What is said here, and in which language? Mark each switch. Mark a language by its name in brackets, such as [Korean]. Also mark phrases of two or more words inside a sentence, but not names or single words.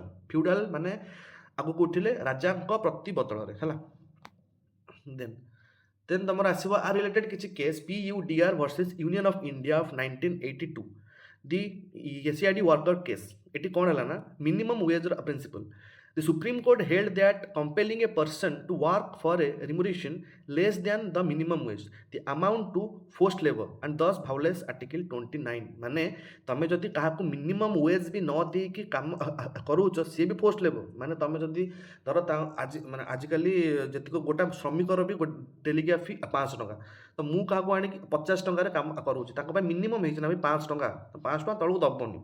[Odia] ଫ୍ୟୁଡାଲ୍ ମାନେ ଆଗକୁ ଉଠିଲେ ରାଜାଙ୍କ ପ୍ରତି ବଦଳରେ, ହେଲା। [English] then then [Odia] ତମର ଆସିବ ଆ ରିଲେଟେଡ୍ କିଛି କେସ୍, PUDR ଭର୍ସେସ୍ ୟୁନିୟନ୍ ଅଫ୍ ଇଣ୍ଡିଆ ଅଫ୍ 1982, ଦି ଏସିଆଇଡି ୱାର୍କର କେସ୍। ଏଠି କ'ଣ ହେଲା ନା, [English] minimum wage-ର principle। The Supreme Court held that compelling a person to work for a remuneration less than the minimum wage, the amount to forced labor and thus violates Article 29। [Odia] ମାନେ ତମେ ଯଦି କାହାକୁ [English] minimum wage [Odia] ବି ନ ଦେଇକି କାମ କରୁଛ, ସିଏ ବି [English] force labour. [Odia] ମାନେ ତମେ ଯଦି ଧର ଆଜି, ମାନେ ଆଜିକାଲି ଯେତିକି ଗୋଟା ଶ୍ରମିକର ବି ଡେଲିକିଆ ଫି 500 ଟଙ୍କା, ତ ମୁଁ କାହାକୁ ଆଣିକି 50 ଟଙ୍କାରେ କାମ କରୁଛି, ତାଙ୍କ ପାଇଁ ମିନିମମ୍ ହେଇଛି ନା 500 ଟଙ୍କା, ତ 500 ଟଙ୍କା ତଳକୁ ଦେବନି।